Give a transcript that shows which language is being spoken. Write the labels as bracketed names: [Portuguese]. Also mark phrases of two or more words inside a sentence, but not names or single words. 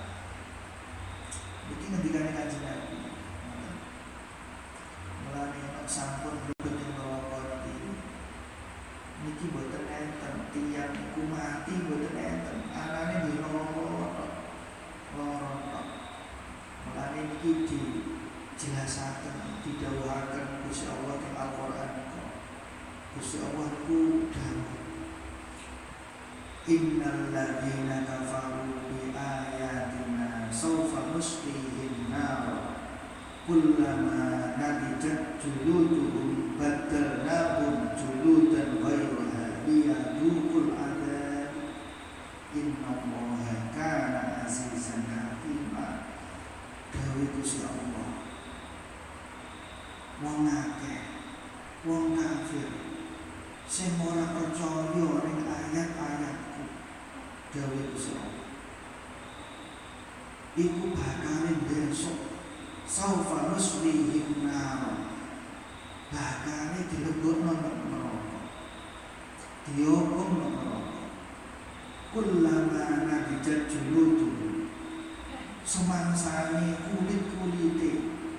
[Javanese] iki ngendikane Kanjeng Nabi ngoten mulane nek sampun mlebet ing neraka niki boten enten tiyang iku mati boten enten anane nggih lara mulane niki dijelasaken didhawuhaken Gusti Allah ing Al-Qur'an niku Gusti Allah niku dawuh [Arabic] إن الذين كفروا بآياتنا سوف نصليهم نار كلما نضجت جلودهم بدلناهم جلودا غيرها ليذوقوا العذاب إن الله كان عزيزا حكيما. [Javanese] Dawuh Gusti Allah wong akeh wong kafir sing ora percaya ning ayat-ayatku dawuh Gusti Allah iku bakal besok [Arabic] سوف نصليهم نار [Javanese] bakal dilebokno neraka dihukum neraka [Arabic] كلما نضجت جلود [Javanese] semangsane kulit-kulite